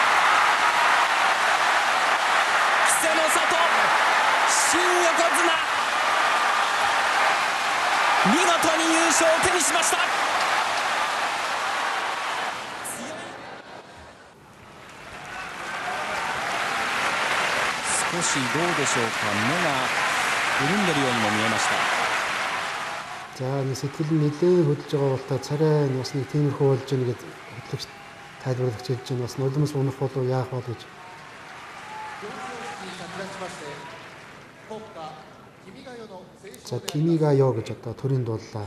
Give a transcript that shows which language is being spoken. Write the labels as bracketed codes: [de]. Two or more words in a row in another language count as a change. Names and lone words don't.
[ja] 稀勢の里新横綱見事に優勝を手にしました。少しどうでしょうか、目が潤んでるようにも見えました。 [mn] За нэг сэтгэл нь нэлээд хөдлөж байгаа бол та царай бас нэг тиймэрхүү болж байна гэж хөтлөгч тайлбарлагч хэлж байна. Бас нулимс унах болов яах бол гэж. За Кимигайо гэж одоо төрийн дууллаа.